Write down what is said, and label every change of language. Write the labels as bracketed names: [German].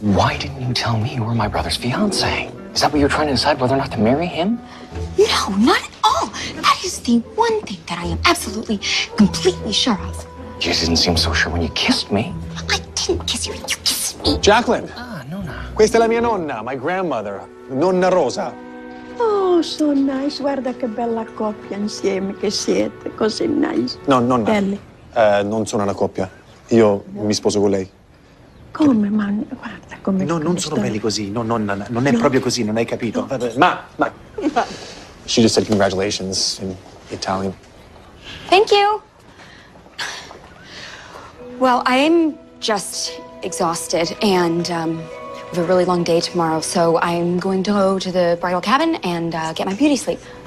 [English] Why didn't you tell me you were my brother's fiance? Is that what you're trying to decide, whether or not to marry him? No, not at all. That is the one thing that I am absolutely, completely sure of. You just didn't seem so sure when you kissed me. I didn't kiss you. You kissed me. Jacqueline. [Italian] Ah, Nonna. Questa è la mia nonna, [English] my grandmother, [Italian] Nonna Rosa. [English] Oh, so nice. [Italian] Guarda che bella coppia insieme che siete. Così [English] nice. [Italian] No, nonna. Belli. Non sono una coppia. Io mi sposo con lei. Come, ma guarda come... No, non sono belli così. No, nonna, non è proprio così, non hai capito. Ma. [English] She just said congratulations in Italian. Thank you. Well, I'm just exhausted, and we have a really long day tomorrow, so I'm going to go to the bridal cabin and get my beauty sleep.